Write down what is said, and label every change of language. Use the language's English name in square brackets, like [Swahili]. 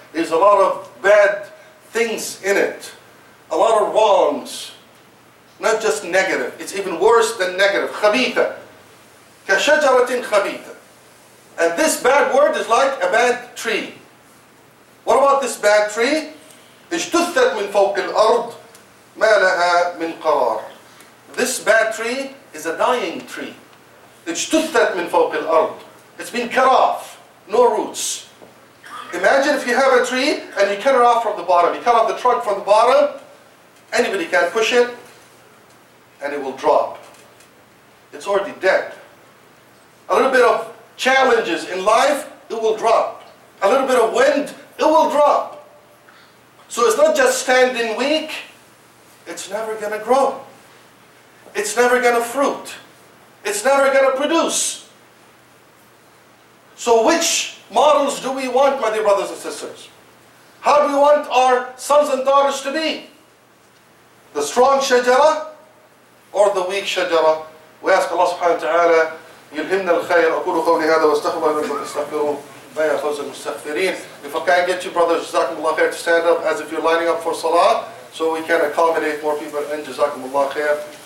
[English] There's a lot of bad things in it. A lot of wrongs. Not just negative. It's even worse than negative. [Arabic] خَبِيثَة. كَشَجَرَةٍ خَبِيثَة. [English] And this bad word is like a bad tree. What about this bad tree? [Arabic] اجتثت من فوق الأرض ما لها من قرار. [English] This bad tree is a dying tree. [Arabic] اجتثت من فوق الأرض. [English] It's been cut off. No roots. Imagine if you have a tree and you cut it off from the bottom. You cut off the trunk from the bottom. Anybody can push it and it will drop. It's already dead. A little bit of challenges in life, it will drop. A little bit of wind, it will drop. So it's not just standing weak, it's never going to grow. It's never going to fruit. It's never going to produce. So which models do we want, my dear brothers and sisters? How do we want our sons and daughters to be? The strong shajara or the weak shajara? We ask Allah subhanahu wa ta'ala [Arabic] يلهمنا الخير. أقول قولي هذا واستغفر الله لكم واستغفروه يا فوز المستغفرين. [English] If I can't get you brothers, jazakumullah khair, to stand up as if you're lining up for salah, so we can accommodate more people, and jazakumullah khair.